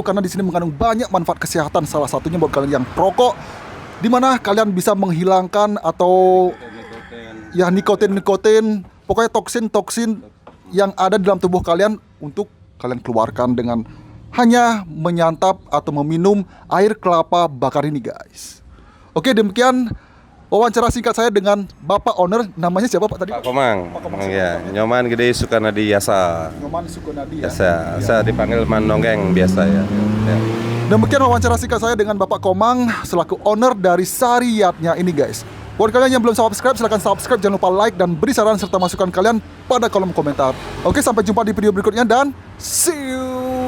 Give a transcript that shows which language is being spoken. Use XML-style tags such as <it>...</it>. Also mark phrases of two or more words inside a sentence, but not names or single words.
<id>Karena di sini mengandung banyak manfaat kesehatan. Salah satunya buat kalian yang perokok, di mana kalian bisa menghilangkan atau ya nikotin, pokoknya toksin yang ada di dalam tubuh kalian untuk kalian keluarkan dengan hanya menyantap atau meminum air kelapa bakar ini guys. Oke, demikian wawancara singkat saya dengan Bapak Owner. Namanya siapa Pak tadi? Pak Komang. Pak Komang, Ya, Nyoman Gede Sukanadi Yasa. Nyoman Sukunadi ya. Saya dipanggil Man Nonggeng biasa ya. Ya. Demikian wawancara singkat saya dengan Bapak Komang selaku owner dari Sariyatnya ini guys. Buat kalian yang belum subscribe, silahkan subscribe. Jangan lupa like dan beri saran serta masukan kalian pada kolom komentar. Oke, sampai jumpa di video berikutnya dan</id> <en>see you.</en>